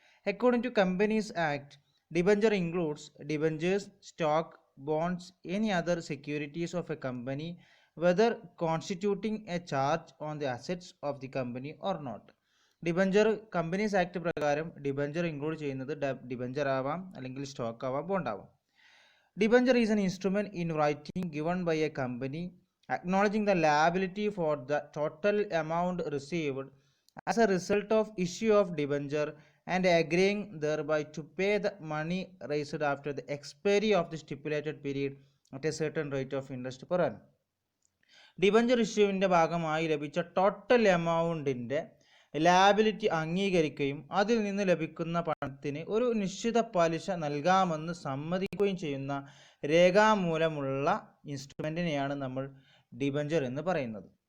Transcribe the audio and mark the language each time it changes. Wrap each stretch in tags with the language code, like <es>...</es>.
<en>According to Companies Act, debenture includes debentures, stock, bonds, any other securities of a company whether constituting a charge on the assets of the company or not.</en> <ml>Debenture companies act പ്രകാരം debenture include ചെയ്യുന്നത് debenture ആവാം, അല്ലെങ്കിൽ stock ആവാം, bond ആവാം.</ml> <en>Debenture is an instrument in writing given by a company acknowledging the liability for the total amount received as a result of issue of debenture and agreeing thereby to pay the money raised after the expiry of the stipulated period at a certain rate of interest per annum.</en> <ml>Debenture ഇഷ്യൂവിൻ്റെ ഭാഗമായി ലഭിച്ച total എമൗണ്ടിൻ്റെ liability അംഗീകരിക്കുകയും അതിൽ നിന്ന് ലഭിക്കുന്ന പണത്തിന് ഒരു നിശ്ചിത പലിശ നൽകാമെന്ന് സമ്മതിക്കുകയും ചെയ്യുന്ന രേഖാമൂലമുള്ള ഇൻസ്ട്രുമെൻറ്റിനെയാണ് നമ്മൾ ഡിബഞ്ചർ എന്ന് പറയുന്നത്.</ml>